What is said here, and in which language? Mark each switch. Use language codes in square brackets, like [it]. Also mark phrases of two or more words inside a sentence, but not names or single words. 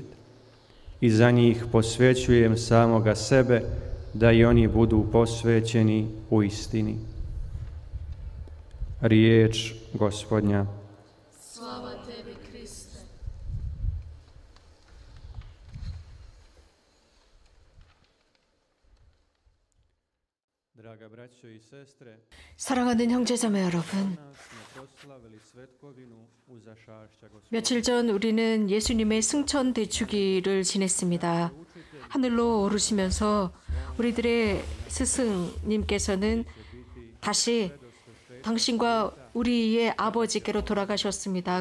[bs] I za njih posvećujem samoga sebe, da i oni budu posvećeni u istini. Riječ Gospodnja. Slava tebi, Kriste. Draga braćo i sestre, [ko] 사랑하는 형제자매 여러분, 며칠 전 우리는 예수님의 승천 대축일을 지냈습니다. 하늘로 오르시면서 우리들의 스승님께서는 다시 당신과 우리의 아버지께로 돌아가셨습니다.